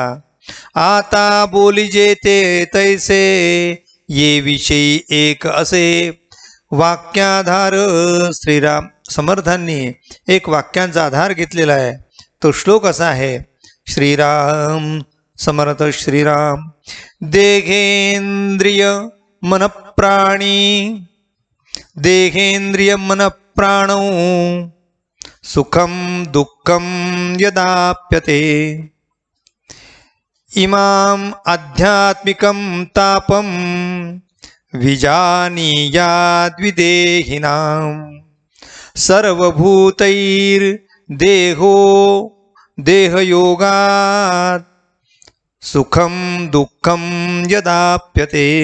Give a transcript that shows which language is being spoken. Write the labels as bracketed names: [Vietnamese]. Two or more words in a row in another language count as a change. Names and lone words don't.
[Marathi] आता बोलिजे ते तैसे, ये विषयी एक असे. वाक्याधार श्रीराम. समर्थांनी एक वाक्यांचा आधार घेतलेला आहे. तो श्लोक असा आहे, श्रीराम समर्थ श्रीराम. [Sanskrit] देहेंद्रिय मन प्राणी, देहेंद्रिय मन प्राणौ सुखम दुःखम यदाप्यते. इमाम आध्यात्मिकं तापम विजानीयाद्विदेहिनां. सर्वभूतैर्देहो देहयोगात् सुखम दुःखम यदाप्यते.